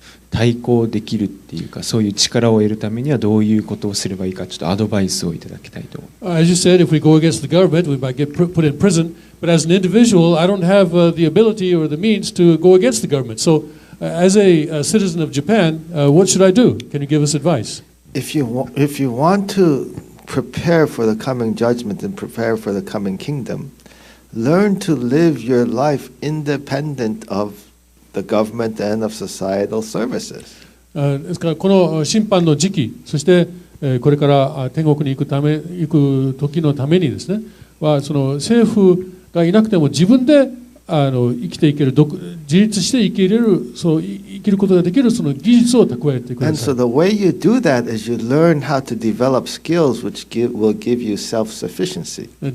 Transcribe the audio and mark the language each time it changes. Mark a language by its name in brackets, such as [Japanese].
[Japanese] 対抗できるっていうか、そういう力を得るためにはどういうことをすればいいか、ちょっとアドバイスをいただきたいと。 [English] As you said, if we go against the government, we might get put in prison. But as an individual, I don't have the ability or the means to go against the government. So, as a citizen of Japan, what should I do? Can you give us advice? If you want to prepare for the coming judgment and prepare for the coming kingdom, learn to live your life independent of the government and of societal services. [Japanese] ですからこの審判の時期、そしてこれから天国に行く時のためにですね、はその政府がいなくても自分で生きていける、自立して生きることができるその技術を蓄えてくだ [English] And [Japanese] さ [English] so [Japanese] い。 [English] the way you do that is you learn how to develop skills which will give you self-sufficiency.